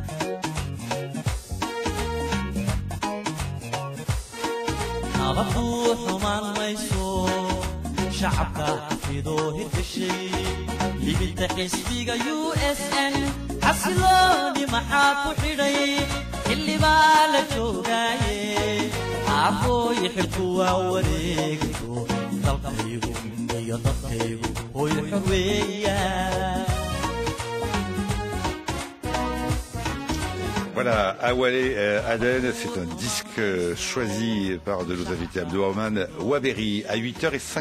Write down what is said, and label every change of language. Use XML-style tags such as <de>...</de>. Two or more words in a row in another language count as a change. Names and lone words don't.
<so>nabadku xumaan mayso shacabka xafidoo hirgashay libinta xisbiga USN xasilooni maxaa ku xidhay xilli baa la joogaaye aabbooy xilku waa wareegayo dalkaygu iyo dadkaygu hooy xor weeyaan.</so> <fr>Voilà, Awalé Aden, c'est un disque choisi par de nos invités Abdou Rahman Waberi à 8h05.</fr>